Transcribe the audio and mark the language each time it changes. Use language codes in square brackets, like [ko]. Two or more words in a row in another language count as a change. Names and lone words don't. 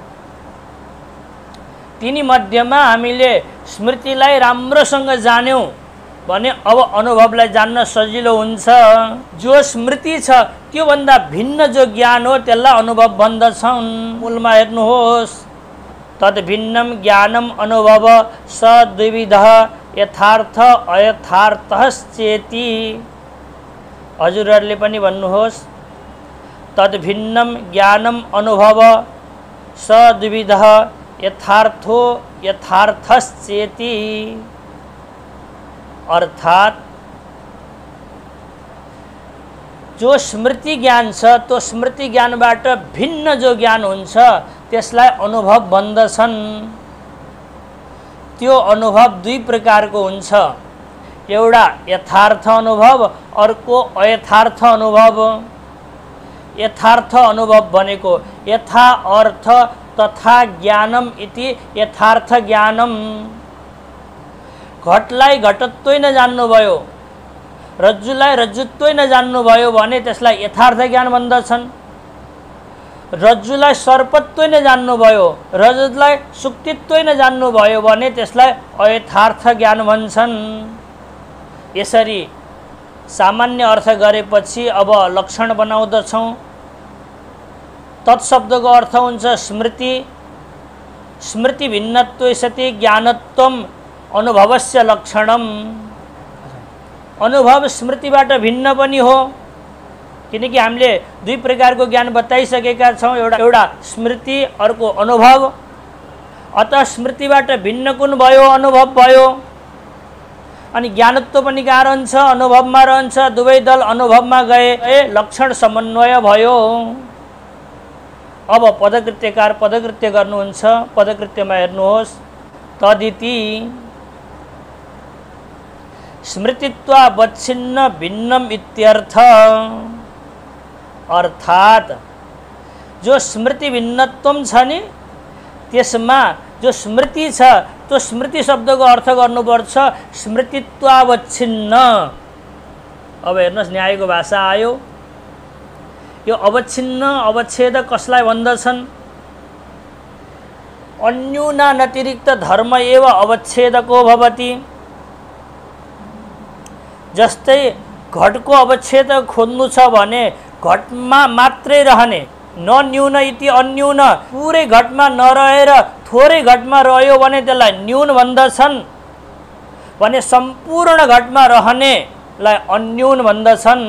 [ne] तिनी मध्यमा हामीले स्मृतिलाई राम्रोसँग जान्यौं भने अब अनुभवलाई जान्न सजिलो हुन्छ। जो स्मृति छ त्यो भन्दा भिन्न जो ज्ञान हो त्यसलाई अनुभव भन्दछन्। मूलमा हेर्नुहोस्, [sa] तद भिन्नम ज्ञानम अनुभव स द्विविधः यथार्थ अयथार्थश्चेति। [ne] हजुरहरूले पनि भन्नुहोस्, [sa] तद भिन्नम ज्ञानम अनुभव स द्विविधः यथार्थो यथार्थश्चेति। [ne] अर्थात जो स्मृति ज्ञान छ त्यो स्मृति ज्ञानबाट भिन्न जो ज्ञान हुन्छ त्यसलाई अनुभव भन्दछन्। त्यो अनुभव दुई प्रकारको हुन्छ, एउटा यथार्थ अनुभव, अर्को अयथार्थ अनुभव। यथार्थ अनुभव भनेको [sa] यथा अर्थ तथा ज्ञानम इति यथार्थ ज्ञानम। [ne] घटलाई घटत्वै नजान्नुभयो, रज्जुलाई रज्जुत्वै नजान्नुभयो भने त्यसलाई यथार्थ ज्ञान भन्दछन्। रज्जुलाई सर्पत्वै नजान्नुभयो, रजतलाई सुक्तित्वै नजान्नुभयो भने त्यसलाई अयथार्थ ज्ञान भन्छन्। यसरी सामान्य अर्थ गरेपछि अब लक्षण बनाउँदछौँ। तत्शब्दको अर्थ हुन्छ स्मृति। [sa] स्मृति भिन्नत्वे सति ज्ञानत्वम अनुभवस्य लक्षणम। [ne] अनुभव स्मृतिबाट भिन्न पनि हो, किनकि हामीले दुई प्रकारको ज्ञान बताइसकेका छौँ, एउटा स्मृति अर्को अनुभव। अतः स्मृतिबाट भिन्न कुन भयो? अनुभव भयो। अनि ज्ञानत्व पनि कहाँ रहन्छ? अनुभवमा रहन्छ। दुवै दल अनुभवमा गए, लक्षण समन्वय भयो। अब पदकृत्यकार पदकृत्य गर्नुहुन्छ। पदकृत्यमा हेर्नुहोस्, [sa] तदिति स्मृतित्वावच्छिन्न भिन्नम इत्यर्थ। [ne] अर्थात जो स्मृति भिन्नत्वम छ नि त्यसमा जो स्मृति छ त्यो स्मृति शब्दको अर्थ गर्नुपर्छ स्मृतित्वावच्छिन्न। अब हेर्नुहोस्, न्यायको भाषा आयो। यो अवच्छिन्न अवच्छेद कसलाई भन्दछन्? [sa] अन्यूनानतिरिक्त धर्म एव अवच्छेदको भवति। [ne] जस्तै घटको अवच्छेद खोज्नु छ भने घटमा मात्रै रहने, [sa] न न्यून इति अन्यून, [ne] पुरै घटमा नरहेर थोरै घटमा रह्यो भने त्यसलाई न्यून भन्दछन्। भने सम्पूर्ण घटमा रहनेलाई अन्यून भन्दछन्।